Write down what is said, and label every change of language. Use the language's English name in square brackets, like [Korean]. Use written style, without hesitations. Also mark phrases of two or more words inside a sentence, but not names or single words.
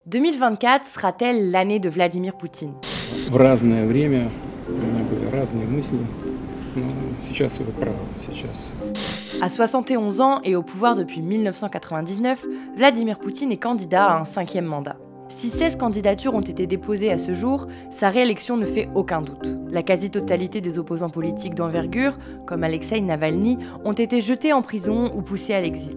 [French] 2024 sera-t-elle l'année de Vladimir Poutine? [Russian] В разное время у меня были разные мысли, но сейчас вы правы, сейчас. [French] À 71 ans et au pouvoir depuis 1999, Vladimir Poutine est candidat à un 5e mandat. Si 16 candidatures ont été déposées à ce jour, sa réélection ne fait aucun doute. La quasi-totalité des opposants politiques d'envergure, comme Alexeï Navalny, ont été jetés en prison ou poussés à l'exil.